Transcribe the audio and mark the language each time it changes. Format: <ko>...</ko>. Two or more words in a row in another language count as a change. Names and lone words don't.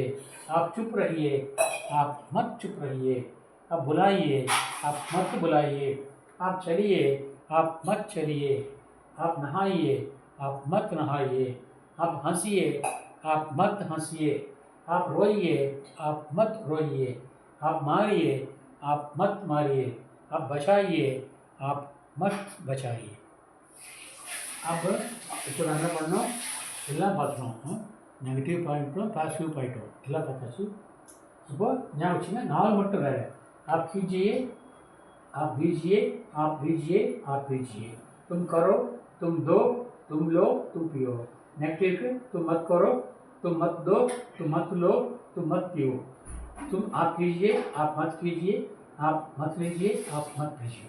<hi>आप चुप रहिए आप मत चुप रहिए, आप बुलाइए आप मत बुलाइए, आप चलिए आप मत चलिए, आप नहाइए आप मत नहाइए, आप हंसिए आप मत हंसिए, आप रोइए आप मत रोइए, आप मारिए आप मत मारिए, आप बचाइए आप मत बचाइए.</hi> <ta>अब இப்போ நான் என்ன பண்ணோம், எல்லாம் பார்த்துனோம்.</ta> <en>negative pointum positive pointum</en> <ta>எல்லாம் பார்த்தாச்சு. இப்போ ஞாபகம் வச்சுங்க, 4 மட்டும் வேறு.</ta> <hi>आप कीजिए आप दीजिए आप दीजिए आप दीजिए, तुम करो तुम दो तुम लो तुम पियो. नेगेटिव तुम मत करो तुम मत दो तुम मत लो तुम मत पियो, तुम आप कीजिए आप मत कीजिए आप मत लीजिए आप मत लीजिए.</hi>